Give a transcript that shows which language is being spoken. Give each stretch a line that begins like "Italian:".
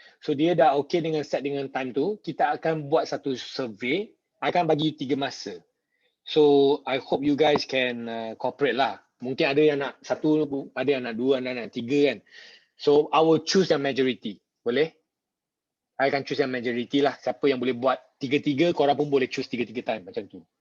Malay: So dia dah okay dengan set dengan time tu, kita akan buat satu survey. I akan bagi you 3 masa.
English: So I hope you guys can cooperate lah.
Malay: Mungkin ada yang nak 1, ada yang nak 2, ada yang nak 3 kan.
English: So I will choose
Malay: yang majority. Boleh? I akan choose yang majority lah. Siapa yang boleh buat 3-3, korang pun boleh choose 3-3 time macam tu.